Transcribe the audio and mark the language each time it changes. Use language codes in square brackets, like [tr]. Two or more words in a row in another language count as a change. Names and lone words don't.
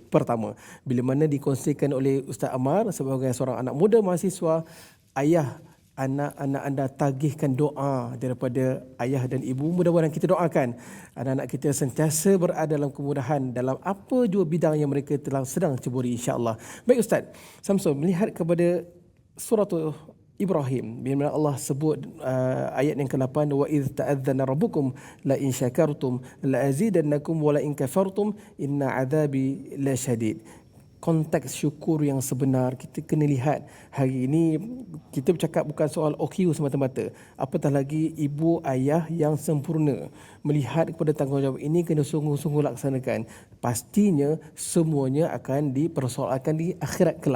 [ms] Pertama, bila mana dikongsikan oleh Ustaz Ammar sebagai seorang anak muda mahasiswa, ayah, anak-anak anda tagihkan doa daripada ayah dan ibu. Mudah-mudahan kita doakan anak-anak kita sentiasa berada dalam kemudahan dalam apa jua bidang yang mereka telah sedang ceburi, insya-Allah. Baik Ustaz Samsul, melihat kepada surah Ibrahim, bila mana Allah sebut ayat yang ke-8, [ar] وإذ تأذن ربكم لئن شكرتم لأزيدنكم ولئن كفرتم إن عذابي لشديد. [ms] Konteks syukur yang sebenar kita kena lihat. Hari ini kita bercakap bukan soal OQ semata-mata, apatah lagi ibu ayah yang sempurna. Melihat kepada tanggungjawab ini kena sungguh-sungguh laksanakan. Pastinya semuanya akan dipersoalkan di akhirat kelak.